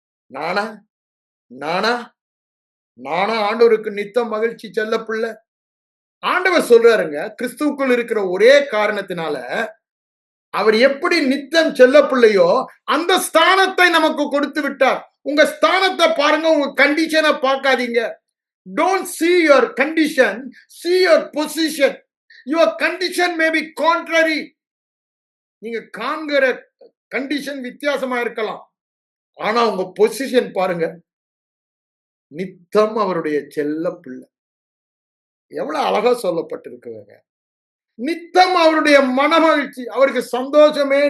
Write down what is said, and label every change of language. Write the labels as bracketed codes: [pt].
[ta] நானா நானா நானா ஆண்டவருக்கு நித்தம் மகிழ்ச்சி செல்ல பிள்ளை. ஆண்டவர் சொல்றாருங்க, கிறிஸ்துவுக்குள் இருக்கிற ஒரே காரணத்தினால அவர் எப்படி நித்தம் செல்ல பிள்ளையோ அந்த ஸ்தானத்தை நமக்கு கொடுத்து விட்டார். உங்க ஸ்தானத்தை பாருங்க, உங்க கண்டிஷனை பார்க்காதீங்க. [en] Don't see your condition, see your position. Your condition may be contrary. [ta] நீங்க காண்கிற கண்டிஷன் வித்தியாசமா இருக்கலாம், ஆனா உங்க பொசிஷன் பாருங்க. நித்தம் அவருடைய செல்ல பிள்ளை. எவ்வளவு அழகா சொல்லப்பட்டிருக்குங்க. நித்தம் அவருடைய மனமகிழ்ச்சி, அவருக்கு சந்தோஷமே.